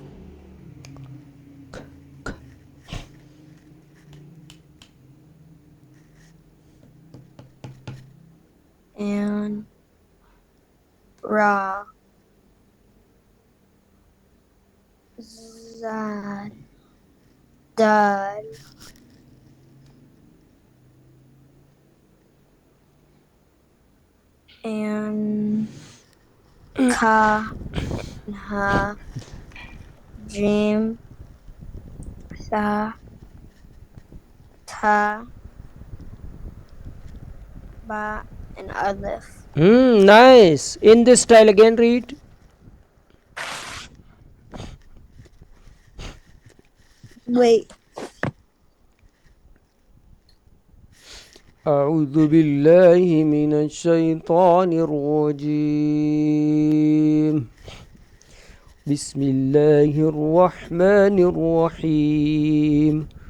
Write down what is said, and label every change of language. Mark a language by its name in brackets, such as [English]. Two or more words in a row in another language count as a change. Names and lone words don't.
[English] And Ra. Zal. Dal. And Ka. And Ha. Jim. Sa. Ta. Ba. And Alif. Nice. In this style again read. Wait. [Arabic] أعوذ بالله من الشيطان الرجيم. بسم الله الرحمن الرحيم.